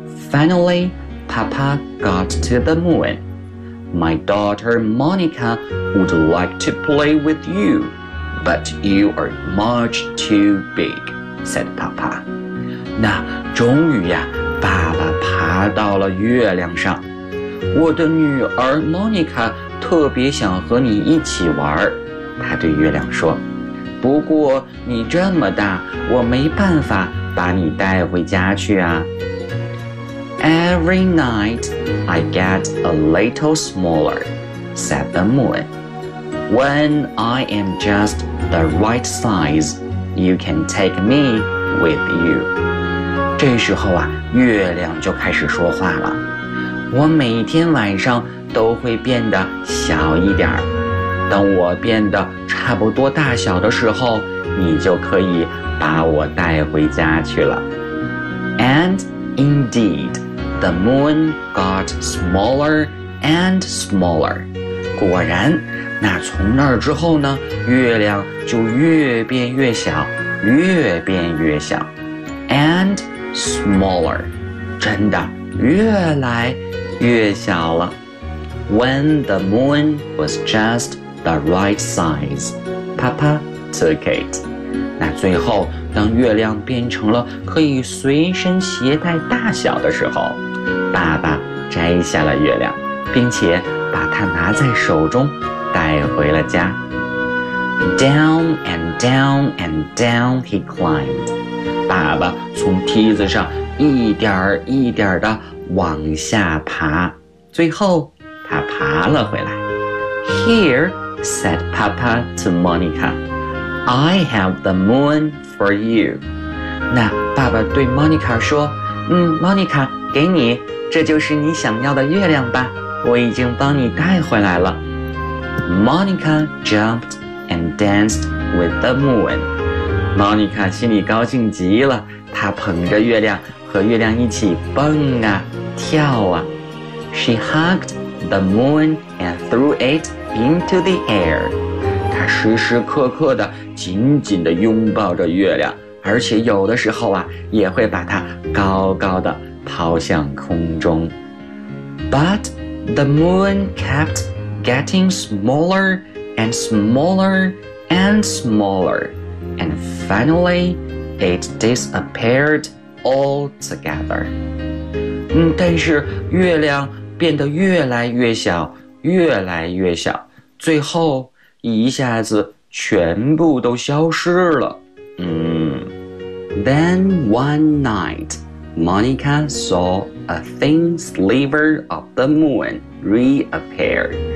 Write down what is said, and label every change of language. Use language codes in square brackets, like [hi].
[en] Finally Papa got to the moon， My daughter Monica would like to play with youBut you are much too big, said Papa. [zh] 那终于呀，爸爸爬到了月亮上。我的女儿 Monica 特别想和你一起玩，他对月亮说。不过你这么大，我没办法把你带回家去啊。 [en] Every night I get a little smaller, said the moon. When I am just the right size, you can take me with you. [zh] 这时候啊，月亮就开始说话了。我每天晚上都会变得小一点。等我变得差不多大小的时候，你就可以把我带回家去了。 [en] And indeed, the moon got smaller and smaller. [zh] 果然那从那儿之后呢，月亮就越变越小，越变越小 ， [en] and smaller， [zh] 真的越来越小了。 [en] When the moon was just the right size, Papa took it。 [zh] 那最后，当月亮变成了可以随身携带大小的时候，爸爸摘下了月亮，并且把它拿在手中。带回了家。 [en] Down and down and down he climbed， [zh] 爸爸从梯子上一点一点地往下爬，最后他爬了回来。 [en] Here, said Papa to Monica, I have the moon for you。 [zh] 那爸爸对 Monica 说，Monica 给你，这就是你想要的月亮吧，我已经帮你带回来了。 [en] Monica jumped and danced with the moon. [zh] Monica 心里高兴极了，她捧着月亮和月亮一起蹦啊跳啊。 [en] She hugged the moon and threw it into the air. [zh] 她时时刻刻地紧紧地拥抱着月亮，而且有的时候啊，也会把它高高地抛向空中。 [en] But the moon kept getting smaller and smaller and smaller, and finally it disappeared altogether. [zh] 但是月亮变得越来越小，越来越小，最后一下子全部都消失了。 [en] Then one night, Monica saw a thin sliver of the moon reappear.